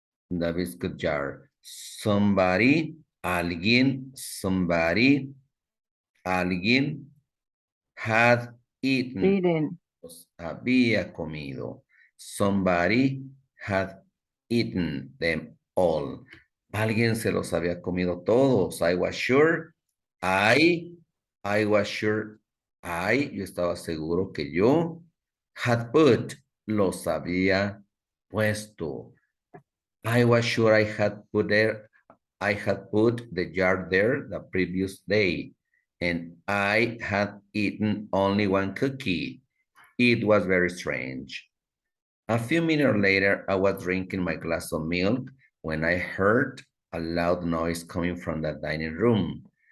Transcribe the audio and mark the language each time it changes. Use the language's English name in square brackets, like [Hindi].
[English] In the biscuit jar. Somebody, alguien, somebody, alguien had eaten. [Spanish] Los había comido. [English] Somebody had eaten them all. [Spanish] Alguien se los había comido todos. I was sure. I was sure. Yo estaba seguro que yo had put, los había puesto. [English] I was sure I had put the jar there the previous day, and I had eaten only one cookie. It was very strange. A few minutes later, I was drinking my glass of milk when I heard a loud noise coming from the dining room.